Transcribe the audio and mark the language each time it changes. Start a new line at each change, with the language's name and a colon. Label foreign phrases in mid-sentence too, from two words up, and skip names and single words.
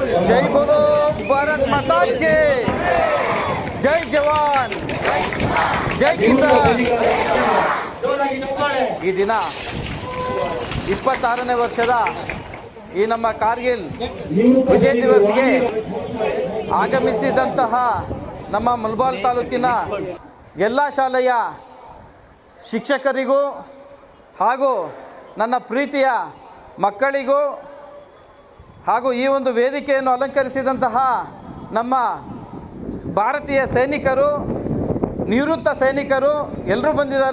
Hindi: जय बोलो भारत माता के जय जवान जय किसान।
Kannada: ಈ ದಿನ 26ನೇ ವರ್ಷದ ಈ ನಮ್ಮ ಕಾರ್ಗಿಲ್ ವಿಜಯ ದಿವಸ್ಗೆ ಆಗಮಿಸಿದಂತಹ ನಮ್ಮ ಮುಲ್ಬಾಲ್ ತಾಲೂಕಿನ ಎಲ್ಲ ಶಾಲೆಯ ಶಿಕ್ಷಕರಿಗೂ ಹಾಗೂ ನನ್ನ ಪ್ರೀತಿಯ ಮಕ್ಕಳಿಗೂ ಹಾಗೂ ಈ ಒಂದು ವೇದಿಕೆಯನ್ನು ಅಲಂಕರಿಸಿದಂತಹ ನಮ್ಮ ಭಾರತೀಯ ಸೈನಿಕರು, ನಿವೃತ್ತ ಸೈನಿಕರು ಎಲ್ಲರೂ ಬಂದಿದ್ದಾರೆ.